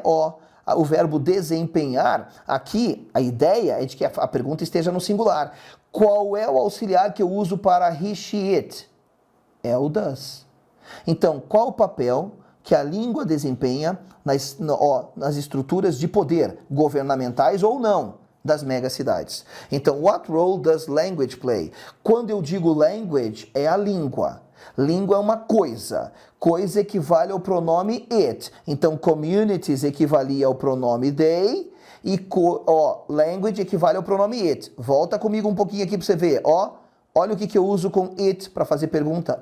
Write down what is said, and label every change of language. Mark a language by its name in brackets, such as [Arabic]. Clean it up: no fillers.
[Portuguese] Ó, o verbo desempenhar, aqui a ideia é de que a pergunta esteja no singular. Qual é o auxiliar que eu uso para he, she, it? É o does. Então, qual o papel que a língua desempenha nas estruturas de poder, governamentais ou não, das megacidades? [English] Então, what role does language play? [Portuguese] Quando eu digo language, é a língua. Língua é uma coisa. Coisa equivale ao pronome it. Então, communities equivalia ao pronome they e language equivale ao pronome it. Volta comigo um pouquinho aqui para você ver. Ó, olha o que eu uso com it para fazer pergunta.